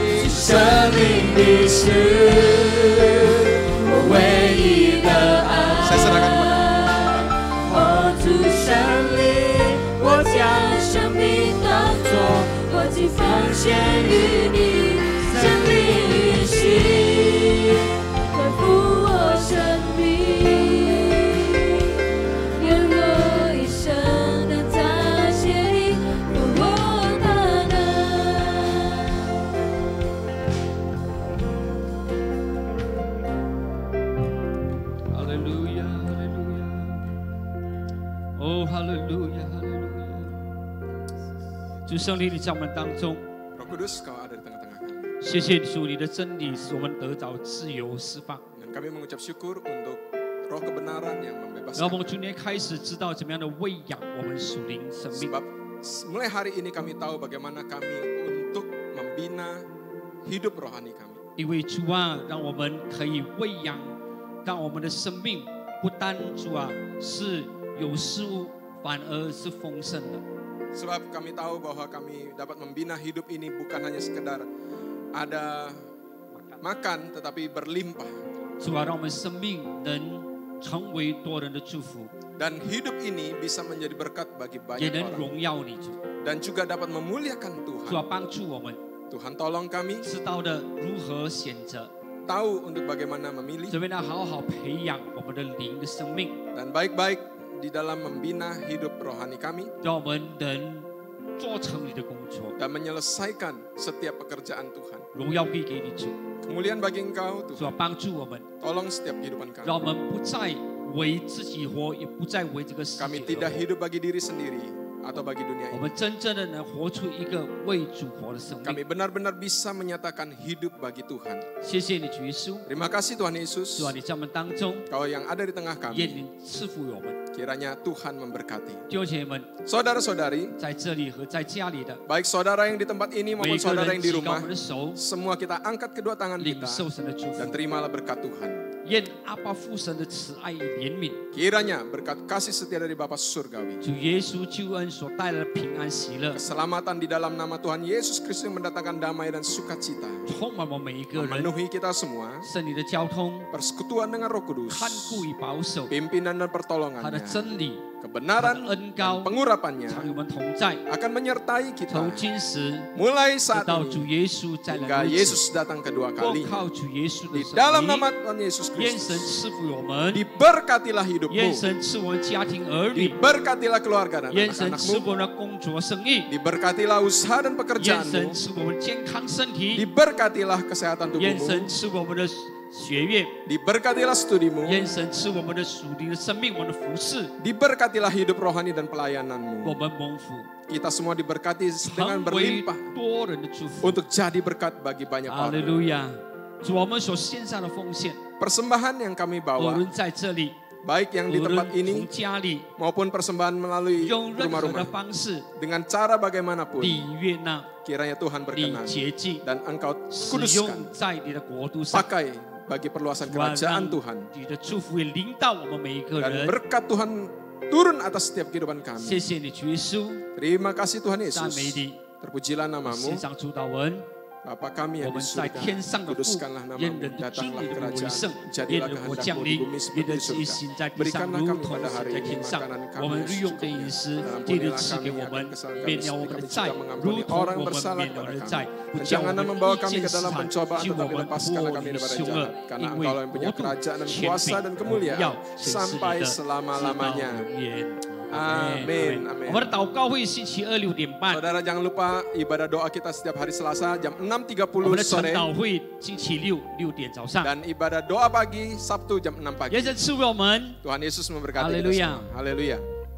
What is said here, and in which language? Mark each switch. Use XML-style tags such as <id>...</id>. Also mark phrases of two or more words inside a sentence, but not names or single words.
<zh>生命你是我唯一的爱，哦，主生灵，我将生命当作活祭奉献于你，生命运行，恢复我生命，愿我一生能彰显你复活大能。哈利路亚，哈利路亚！主圣灵，你在我们当中。</zh> <id>Roh Kudus, Kau ada di tengah-tengah kami.</id> <zh>谢谢主，你的真理使我们得到自由释放。</zh> <id>Dan kami mengucap syukur untuk roh kebenaran yang</id> <zh>让我</zh> <id>membebaskan.</id> <zh>们今天开始知道怎么样的喂养我们属灵生命。</zh> <id>Sebab mulai hari ini kami tahu bagaimana kami untuk membina hidup rohani kami.</id> <zh>因为主啊，让我们可以喂养，让我们的生命不单主啊是有事物。反而是丰盛的。</zh> <id>Sebab kami tahu bahwa kami dapat membina hidup ini bukan hanya sekedar ada makan, tetapi berlimpah.</id> <zh>主啊，让我们生命能成为多人的祝福。</zh> <id>Dan hidup ini bisa menjadi berkat bagi</id> <zh>也</zh> <id>banyak</id> <zh>能</zh> <id>orang.</id> <zh>荣耀你主。</zh> <id>Dan juga dapat memuliakan Tuhan.</id> <zh>主啊，帮助我们。</zh> <id>Tuhan tolong kami</id> <zh>知道的如何选择，</zh> <id>tahu untuk bagaimana memilih.</id> <zh>准备呢好好培养我们的灵的生命，</zh> <id>Dan baik-baik di dalam membina hidup rohani kami</id> <zh>让我们能做成你的工作，</zh> <id>dan menyelesaikan setiap pekerjaan Tuhan.</id> <zh>荣耀归给你主。</zh> <id>Kemuliaan bagi Engkau</id> <zh>主啊，</zh> <id>Tuhan.</id> <zh>帮助我们，</zh> <id>Tolong setiap kehidupan</id> <zh>让</zh> <id>kami.</id> <zh>我们不再为自己活，也不再为这个世</zh> <id>Kami</id> <zh>界</zh> <id>tidak</id> <zh>而活。</zh> <id>hidup bagi diri sendiri, atau bagi dunia</id> <zh>我</zh> <id>ini.</id> <zh>们真正的能活出一个为主活的生</zh> <id>Kami</id> <zh>命。</zh> <id>benar-benar bisa menyatakan hidup bagi Tuhan.</id> <zh>谢谢你，主耶稣，</zh> <id>Terima kasih Tuhan Yesus.</id> <zh>主啊，你在我们当中，</zh> <id>Kau yang ada di tengah</id> <zh>也</zh> <id>kami.</id> <zh>你赐福我们。</zh> <id>Kiranya Tuhan memberkati.</id> <zh>弟兄姐妹们，</zh> <id>Saudara-saudari,</id> <zh>在这里和在家里的</zh> <id>baik saudara yang di tempat ini</id> <zh>每</zh> <id>maupun</id> <zh>一个</zh> <id>saudara</id> <zh>人</zh> <id>yang di</id> <zh>举高我</zh> <id>rumah,</id> <zh>们的手，</zh> <id>semua kita angkat kedua tangan</id> <zh>领</zh> <id>kita</id> <zh>受神的祝福</zh> <id>dan。terimalah berkat Tuhan.</id> <zh>愿阿爸父神的慈爱与怜悯，</zh> <id>Kiranya berkat kasih setia dari Bapa Surgawi,</id> <zh>主耶稣救恩所带来的平安喜乐，</zh> <id>keselamatan di dalam nama Tuhan Yesus Kristus yang mendatangkan damai dan sukacita,</id> <zh>充满我们每一个人。</zh> <id>memenuhi kita semua,</id> <zh>圣灵的交通、</zh> <id>persekutuan dengan Roh Kudus,</id> <zh>看顾与保守，</zh> <id>pimpinan dan</id> <zh>他的</zh> <id>pertolongannya,</id> <zh>真理、他</zh> <id>kebenaran</id> <zh>的恩膏</zh> <id>dan pengurapannya</id> <zh>常与我们同在，</zh> <id>akan menyertai kita</id> <zh>从今时</zh> <id>mulai</id> <zh>直</zh> <id>saat</id> <zh>到主</zh> <id>ini</id> <zh>耶稣再</zh> <id>hingga</id> <zh>来如此。</zh> <id>Yesus datang kedua</id> <zh>光</zh> <id>kali.</id> <zh>靠主耶稣的</zh> <id>Di</id> <zh>圣</zh> <id>dalam</id> <zh>灵，</zh> <id>nama Tuhan Yesus</id> <zh>愿神</zh> <id>Kristus,</id> <zh>赐福我们，</zh> <id>diberkatilah</id> <zh>愿</zh> <id>hidupmu,</id> <zh>神赐我们家庭儿女，</zh> <id>diberkatilah keluarga dan</id> <zh>愿神赐</zh> <id>anak-anakmu,</id> <zh>我们的工作生意，</zh> <id>diberkatilah usaha dan</id> <zh>愿神</zh> <id>pekerjaanmu,</id> <zh>赐我们健康身体，</zh> <id>diberkatilah kesehatan</id> <zh>愿</zh> <id>tubuhmu,</id> <zh>神赐我们的学业，</zh> <id>diberkatilah studimu,</id> <zh>愿神赐我们的属灵的生命，我们的服饰，</zh> <id>diberkatilah hidup rohani dan</id> <zh>我</zh> <id>pelayananmu.</id> <zh>们蒙福，</zh> <id>Kita semua diberkati dengan</id> <zh>成为</zh> <id>berlimpah</id> <zh>多人的祝福。</zh> <id>untuk jadi berkat bagi banyak</id> <zh>哈利</zh> <id>orang.</id> <zh>路亚！主，我们所献上的奉献，</zh> <id>Persembahan yang kami</id> <zh>无</zh> <id>bawa,</id> <zh>论在这里，</zh> <id>baik yang</id> <zh>无</zh> <id>di</id> <zh>论</zh> <id>tempat</id> <zh>从</zh> <id>ini</id> <zh>家里，</zh> <id>maupun persembahan melalui</id> <zh>用任何的</zh> <id>rumah-rumah,</id> <zh>方式，</zh> <id>dengan cara bagaimanapun,</id> <zh>你悦纳，</zh> <id>kiranya Tuhan</id> <zh>你</zh> <id>berkenan</id> <zh>洁净，</zh> <id>dan Engkau</id> <zh>使</zh> <id>kuduskan,</id> <zh>用在你的国度上。</zh> <id>pakai bagi perluasan</id> <zh>主啊，</zh> <id>kerajaan</id> <zh>让</zh> <id>Tuhan,</id> <zh>你的祝福也临到我们每一个</zh> <id>dan</id> <zh>人。</zh> <id>berkat Tuhan turun atas setiap kehidupan</id> <zh>谢</zh> <id>kami.</id> <zh>谢你，主耶稣，</zh> <id>Terima kasih Tuhan</id> <zh>赞</zh> <id>Yesus.</id> <zh>美你。</zh> <id>Terpujilah namamu,</id> <zh>献上主祷文，</zh> <id>Bapa kami</id> <zh>我</zh> <id>yang</id> <zh>们</zh> <id>di</id> <zh>在</zh> <id>surga.</id> <zh>天上的父，</zh> <id>Kuduskanlah</id> <zh>愿</zh> <id>namamu,</id> <zh>人的经</zh> <id>datanglah</id> <zh>历的为</zh> <id>kerajaan,</id> <zh>圣，愿</zh> <id>jadilah</id> <zh>人国</zh> <id>kehendakmu</id> <zh>降</zh> <id>di</id> <zh>临，</zh> <id>bumi</id> <zh>愿</zh> <id>seperti</id> <zh>人</zh> <id>di</id> <zh>旨意</zh> <id>surga.</id> <zh>行在地上，</zh> <id>Berikanlah</id> <zh>如</zh> <id>kami</id> <zh>同</zh> <id>pada</id> <zh>行</zh> <id>hari</id> <zh>在</zh> <id>ini</id> <zh>天上。</zh> <id>makanan</id> <zh>我</zh> <id>kami</id> <zh>们</zh> <id>yang</id> <zh>日用的饮</zh> <id>secukupnya.</id> <zh>食，</zh> <id>Dan</id> <zh>记得</zh> <id>ampunilah</id> <zh>赐</zh> <id>kami</id> <zh>给我</zh> <id>akan</id> <zh>们，</zh> <id>kesalahan</id> <zh>免</zh> <id>kami</id> <zh>了我</zh> <id>seperti</id> <zh>们的</zh> <id>kami</id> <zh>债</zh> <id>juga，</id> <zh>如</zh> <id>mengampuni</id> <zh>同</zh> <id>orang</id> <zh>我们</zh> <id>bersalah</id> <zh>免了</zh> <id>kepada</id> <zh>的</zh> <id>kami.</id> <zh>债，不</zh> <id>Dan</id> <zh>叫我</zh> <id>jangan</id> <zh>们</zh> <id>membawa</id> <zh>逆</zh> <id>kami</id> <zh>境</zh> <id>ke</id> <zh>试</zh> <id>dalam</id> <zh>探，</zh> <id>pencobaan,</id> <zh>救我</zh> <id>tetapi</id> <zh>们</zh> <id>lepaskanlah</id> <zh>脱</zh> <id>kami</id> <zh>离</zh> <id>daripada</id> <zh>凶恶，</zh> <id>jahat. Karena</id> <zh>因为</zh> <id>Engkau yang</id> <zh>国</zh> <id>punya</id> <zh>度、</zh> <id>kerajaan dan</id> <zh>权</zh> <id>kuasa</id> <zh>柄</zh> <id>dan</id> <zh>荣</zh> <id>kemuliaan</id> <zh>耀，全是你</zh> <id>sampai</id> <zh>的，直到</zh> <id>selama-lamanya.</id> <zh>永远。</zh> <id>Amin, amin.</id> <zh>我们的祷告会星期二6点半，</zh> <id>Saudara jangan lupa ibadah doa kita setiap hari Selasa jam</id> <zh>我们</zh> <id>6.30</id> <zh>的晨</zh> <id>sore</id> <zh>祷会星期六6点早上。</zh> <id>dan ibadah doa pagi Sabtu jam 6 pagi.</id> <zh>愿神赐福我们。</zh> <id>Tuhan Yesus memberkati kita Haleluya. semua. Haleluya.</id>